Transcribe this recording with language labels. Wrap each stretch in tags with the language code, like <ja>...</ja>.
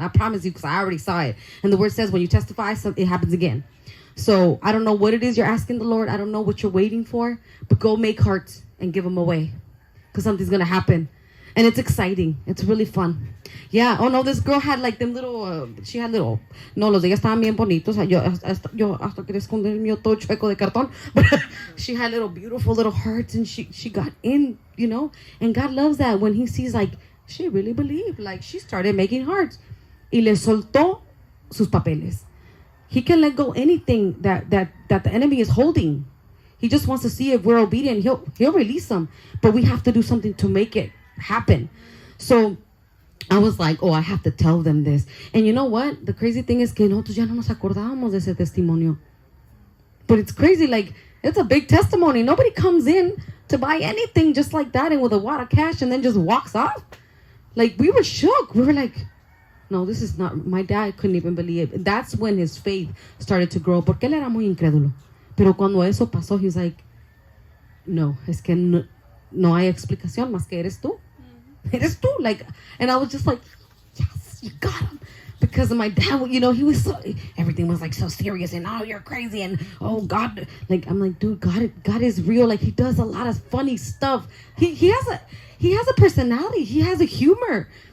<en>I promise you, because I already saw it. And the word says when you testify, it happens again. So I don't know what it is you're asking the Lord. I don't know what you're waiting for, but go make hearts and give them away, because something's going to happen. And it's exciting. It's really fun. Yeah. Oh, no, this girl had like them little, she had little, no,</en> <es>los de ella estaban bien bonitos. Yo hasta quería esconder el mío todo chueco de cartón.</es> <en>But she had little beautiful little hearts, and she got in, And God loves that when he sees like, she really believed. Like she started making hearts.</en> <es>Y le soltó sus papeles.</es> <en>He can let go anything that the enemy is holding. He just wants to see if we're obedient. He'll release them. But we have to do something to make it happen. So I was like, oh, I have to tell them this. And you know what? The crazy thing is</en> <es>que nosotros ya no nos acordábamos de ese testimonio.</es> <en>But it's crazy. Like, it's a big testimony. Nobody comes in to buy anything just like that and with a wad of cash and then just walks off. Like, we were shook. We were like, no, this is not. My dad couldn't even believe it. That's when his faith started to grow.</en> <es>Porque él era muy incrédulo. Pero cuando eso pasó,</es> <en>he was like,</en> <es>no, es que no hay explicación más que eres tú. Eres tú.</es> <en>Like, and I was just like, yes, you got him. Because my dad, he was so, everything was like so serious and, oh, you're crazy and, oh, God. Like, I'm like, dude, God is real. Like, he does a lot of funny stuff. He has a personality. He has a humor.</en>